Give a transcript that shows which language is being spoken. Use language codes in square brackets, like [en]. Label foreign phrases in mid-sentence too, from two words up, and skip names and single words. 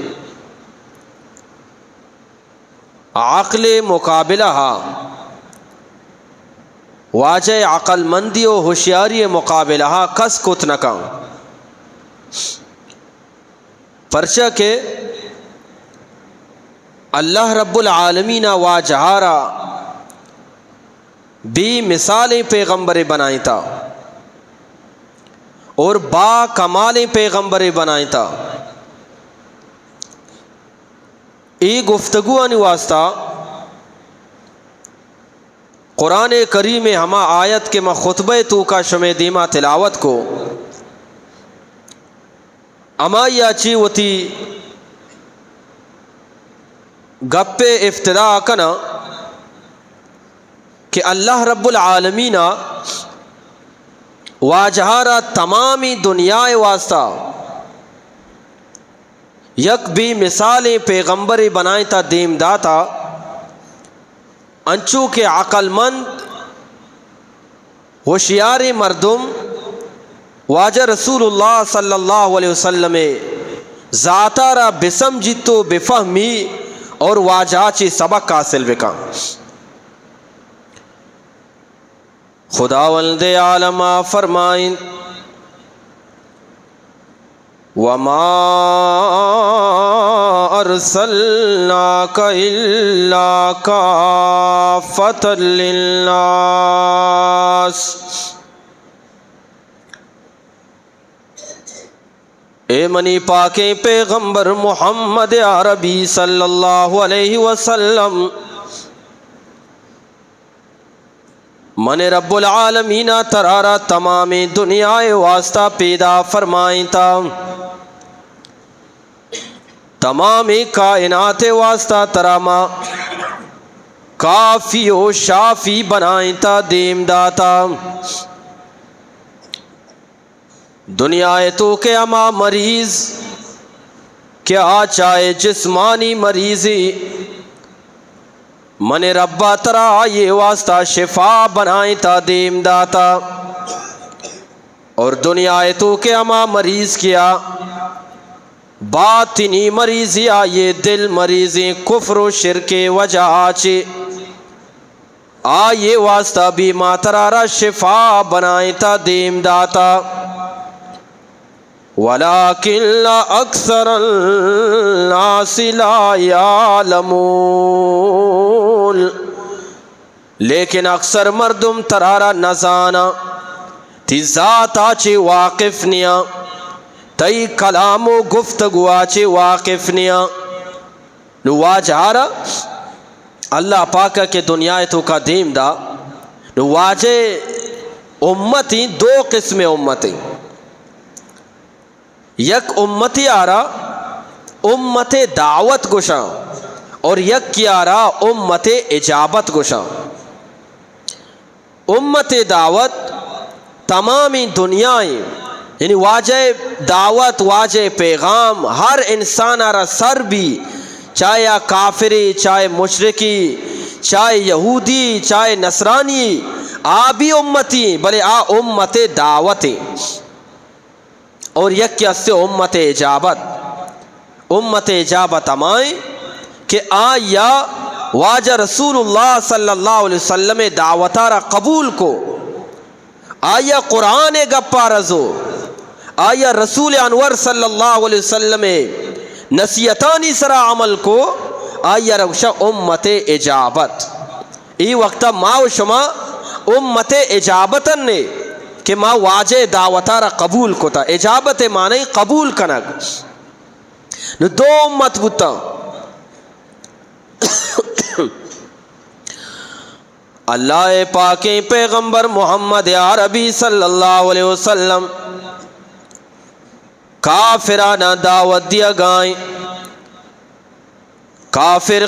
[bal] عقل مقابلہ ہا واجہ عقل مندی و ہوشیاری مقابلہ ہا کس کت نکاں پرچہ کہ اللہ رب العالمین واجہارا بھی مثالیں پیغمبر بنائیں تا اور با کمالیں پیغمبر بنائیں تا۔ ای گفتگو آنی واسطہ قرآن کریم ہما آیت کے میں خطبہ تو کا شمع دیما تلاوت کو اما یا چی وتی گپ افتدا کنا کہ اللہ رب العالمین واجہارا تمامی دنیا واسطہ یک بھی مثالیں پیغمبر بنائیں تا دیم داتا انچو کے عقل مند ہوشیار مردم واجہ رسول اللہ [ar] صلی اللہ علیہ وسلم [bal] ذاتہ را بسمجھتو بفہمی اور واجہ چی سبق حاصل بکا۔ خداوند عالم فرمائیں [ar] وَمَا أَرْسَلْنَاكَ إِلَّا كَافَّةً لِلنَّاسِ۔ [bal] اے منی پاکیں پیغمبر محمد عربی [ar] صلی اللہ علیہ وسلم [bal] من رب العالمین ترارا تمام دنیا واسطہ پیدا فرمائیں تا تمام کائنات واسطہ تراما کافی و شافی بنائیں تا دیم داتا دنیا تو کہ اما مریض کیا چاہے جسمانی مریضی من ربا ترا یہ واسطہ شفا بنائیں تا دیم داتا، اور دنیا تو کہ اما مریض کیا باطنی مریضی آئے دل مریضی کفر و شرک وجہ آچے آئے واسطہ بھی ماترارا شفا بنائیں تا دیم داتا، [ar] ولیکن اکثر الناس لا یعلمون، [bal] لیکن اکثر مردم ترارا نزانا تی ذات آچے واقف نیا، تی کلام و گفتگو آچے واقف نیا، نو واجہارا اللہ پاکا کے دنیا تو کا دیم دا، نو واجہ امتی دو قسم امتی، یک امتی آرا امت دعوت گشا اور یک کی آرا امت اجابت گشا۔ امت دعوت تمامی دنیائیں یعنی واجہ دعوت واجہ پیغام ہر انسان آرا سر بھی، چاہے کافری، چاہے مشرکی، چاہے یہودی، چاہے نصرانی، آ بھی امتی بلے آ امت دعوتی، اور یک کیا سے امت اجابت۔ امت اجابت امائیں کہ آیا واجہ رسول اللہ [ar] صلی اللہ علیہ وسلم [bal] دعوتارا قبول کو، آیا قرآن گپا رزو، آیا رسول انور [ar] صلی اللہ علیہ وسلم [bal] نصیحتانی سرا عمل کو، آیا روشا امت اجابت۔ ای وقتا ما و شما امت اجابتن نے کہ ما واجہ دعوتارا قبول کو تا، اجابت معنی قبول کنک، نو دو امت بتا، اللہ پاک پیغمبر محمد عربی [ar] صلی اللہ علیہ وسلم [bal] کافرانہ دعوت دیا گائیں، کافر